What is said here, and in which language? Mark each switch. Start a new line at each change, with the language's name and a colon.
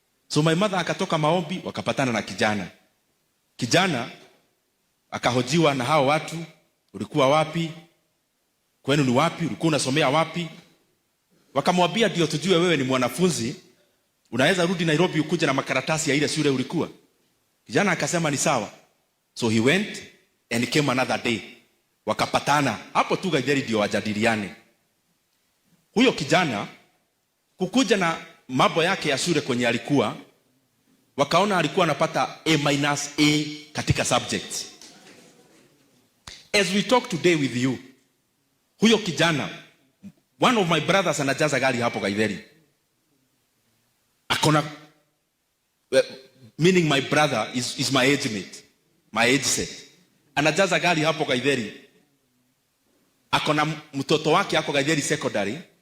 English: So my mother
Swahili: akatoka maombi wakapatana na kijana. Kijana akahojiwa na hao watu, ulikuwa wapi? Kwenu ni wapi? Ulikuwa unasomea wapi? Wakamwambia ndio tujue wewe ni mwanafunzi, unaweza rudi Nairobi ukuje na makaratasi ya ile shule ulikuwa. Kijana akasema ni sawa.
English: So he went and came another day.
Swahili: Wakapatana. Hapo tu Gaitheri ndio wajadiliane. Huyo kijana kukuja na mambo yake ya shule kwenye alikuwa, wakaona alikuwa anapata A- katika subjects.
English: As we talk today with you,
Swahili: huyo kijana,
English: one of my brothers
Swahili: anajaza gari hapo Gaitheri. Akona,
English: meaning my brother is my age mate, my age set.
Swahili: Anajaza gari hapo Gaitheri. Akona mtoto wake hapo Gaitheri secondary.